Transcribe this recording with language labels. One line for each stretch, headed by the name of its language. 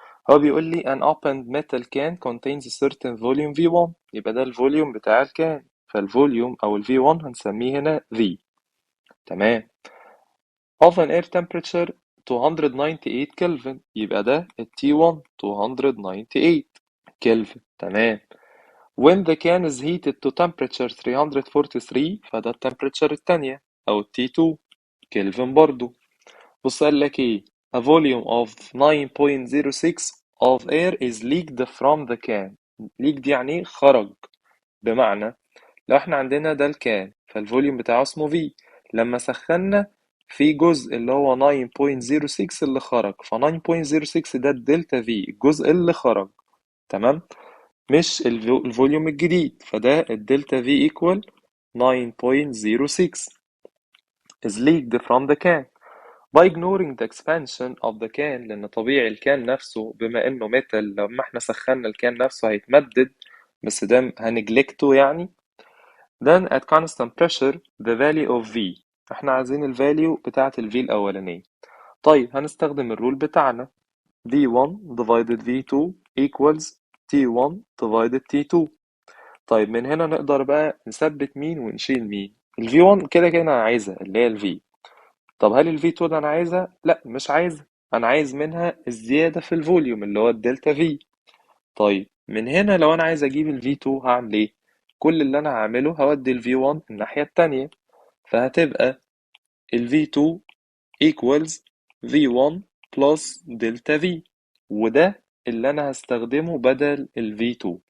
Arabic: هو بيقول لي
English: an opened metal can contains a certain volume V1،
Arabic: يبقى ده الفوليوم بتاع الكان، فالفوليوم أو ال V1 هنسميه هنا V. تمام.
English: of an air temperature 298
Arabic: كلفن، يبقى ده ال T1 298 كلفن. تمام.
English: when the can is heated to temperature 343،
Arabic: فده التمبريتشر التانية أو ال T2 كلفن برضو. بص قال لك ايه؟
English: a volume of 9.06 of air is leaked from the can.
Arabic: leaked يعني إيه؟ خرج. بمعنى لو احنا عندنا ده الكان، فالفوليوم بتاعه اسمه V، لما سخنا في جزء اللي هو 9.06 اللي خرج، ف 9.06 ده الدلتا V، الجزء اللي خرج. تمام، مش الفوليوم الجديد، فده الدلتا V
English: equal 9.06 is leaked from the can
Arabic: by ignoring the expansion of the can، لأن طبيعي الكان نفسه بما إنه ميتال لما احنا سخنا الكان نفسه هيتمدد، بس ده هنجلكته يعني.
English: then at constant pressure the value of V،
Arabic: احنا عايزين ال value بتاعة ال V الأولانية. طيب هنستخدم الرول بتاعنا V1 divided V2 equals T1 divided T2. طيب من هنا نقدر بقى نثبت مين ونشيل مين. ال V1 كده كده أنا عايزها اللي هي ال V. طب هل ال V2 ده أنا عايزها؟ لأ مش عايزها، أنا عايز منها الزيادة في الفوليوم اللي هو الدلتا V. طيب من هنا لو أنا عايز أجيب ال V2 هعمل إيه؟ كل اللي أنا هعمله هودي ال V1 الناحية التانية، فهتبقى ال V2 equals V1 plus دلتا V، وده اللي أنا هستخدمه بدل ال V2.